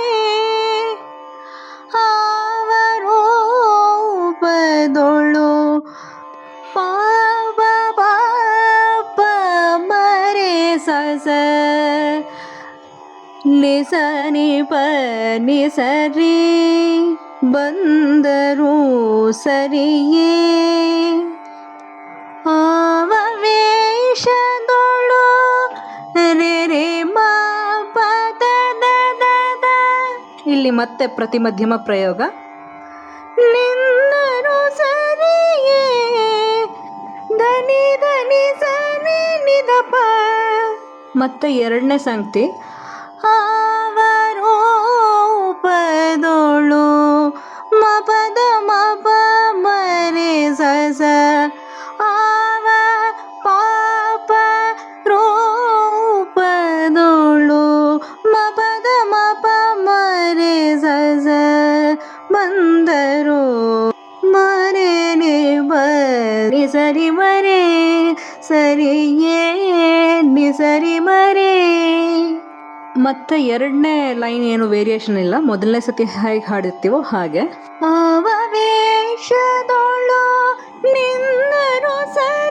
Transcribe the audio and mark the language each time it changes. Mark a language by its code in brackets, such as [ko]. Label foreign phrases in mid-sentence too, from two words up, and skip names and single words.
[kn] ಆವರೂಪದೊಳು ಪಾಪ ಪಾಪ ಮರೆ ಸಸ ನಿ ಸ ನಿ ಪ ನಿ ಸ ರಿ ಬಂದರು ಸರಿಯೇ ಆವ ವೇಷದೊಳು ರೆ ರೆ ಮ ಪ ದ ದ ದ ದ. ಇಲ್ಲಿ ಮತ್ತೆ ಪ್ರತಿಮಧ್ಯಮ ಪ್ರಯೋಗ. ನಿಂದರು ಸರಿಯೇ ಧನಿ ಧನಿ ಸ ನಿ ನಿ ದ ಪ. ಮತ್ತೆ ಎರಡನೇ ಸಂಗತಿ ಆವರೂಪದೊಳು ಮ ಪ ದ ಮ ಪ ಮ ರೆ ಸ ಸ ಆವ ಪಾಪ ರೂಪದೊಳು ಮ ಪ ದ ಮ ಪ ಮ ರೆ ಸ ಸ ಬಂದರು ಮರೆ ನೆ ಬ ನಿ ಸರಿ ಮರೆ ಸರಿಯೇ ನಿ ಸರಿ ಮರೆ. ಮತ್ತೆ ಎರಡನೇ ಲೈನ್ ಏನು ವೇರಿಯೇಷನ್ ಇಲ್ಲ, ಮೊದಲನೇ ಸತಿ ಹೇಗೆ ಹಾಡಿರ್ತೀವೋ ಹಾಗೆ. ಆವ ವೇಷದೊಳು ನಿಂದರು ಸ